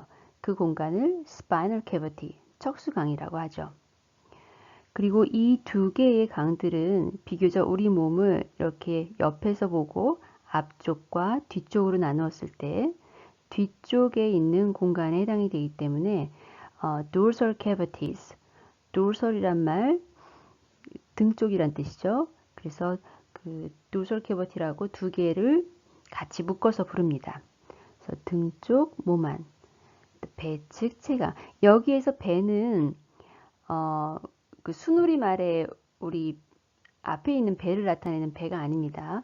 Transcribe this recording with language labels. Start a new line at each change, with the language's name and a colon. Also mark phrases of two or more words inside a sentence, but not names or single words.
Korean: 그 공간을
English: spinal cavity,
Korean: 척수강이라고 하죠. 그리고 이 두 개의 강들은 비교적 우리 몸을 이렇게 옆에서 보고 앞쪽과 뒤쪽으로 나누었을 때 뒤쪽에 있는 공간에 해당이 되기 때문에
English: dorsal cavities,
Korean: dorsal이란 말 등 쪽이란 뜻이죠. 그래서 그
English: dorsal cavity
Korean: 라고 두 개를 같이 묶어서 부릅니다. 그래서 등 쪽, 몸 안, 배측, 체강. 여기에서 배는 그 순우리말에 우리 앞에 있는 배를 나타내는 배가 아닙니다.